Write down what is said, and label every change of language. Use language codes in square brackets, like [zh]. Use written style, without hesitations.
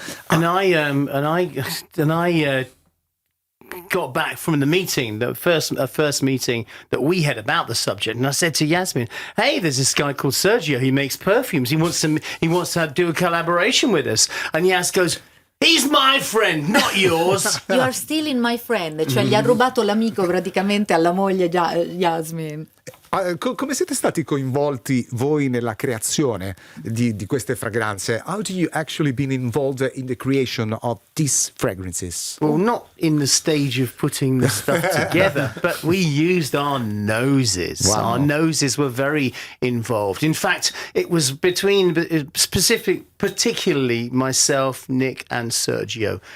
[en] And I got back from the meeting, the first meeting that we had about the subject, and I said to Yasmin, "Hey, there's this guy called Sergio. He makes perfumes. He wants to do a collaboration with us." And Yas goes, "He's my friend, not yours." You are still in my friend, [it] cioè gli ha rubato l'amico praticamente alla moglie Yasmin. Come siete stati coinvolti voi nella creazione di queste fragranze? [en] How do you actually been involved in the creation of these fragrances? Well, not in the stage of putting the stuff together, but we used our noses. Wow. Our noses were very involved. In fact, it was particularly myself, Nick, and Sergio.